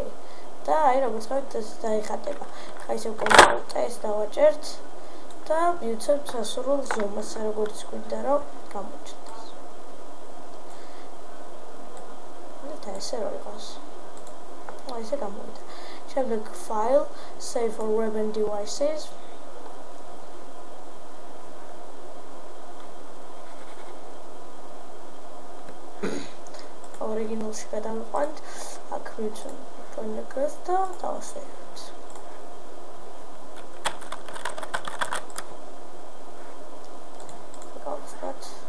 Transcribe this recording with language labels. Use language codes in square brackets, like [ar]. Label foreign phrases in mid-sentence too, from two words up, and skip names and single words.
[ka] და აი როგორც ხედავთ ეს დაიხატება. ხა ისევ Ctrl+S დავაჭერთ და მივუცეთ სასურველ ზომას, როგორც გვინდა რომ გამოჩნდეს. და ესე რო იყოს. აი ესე გამოვიდა. შემდეგ [en] file, save for web and devices. [ka] ორიგინალში გადავიყვანთ. აქ მივუცეთ Phoneticus და დავასვენებთ. გავხსნათ.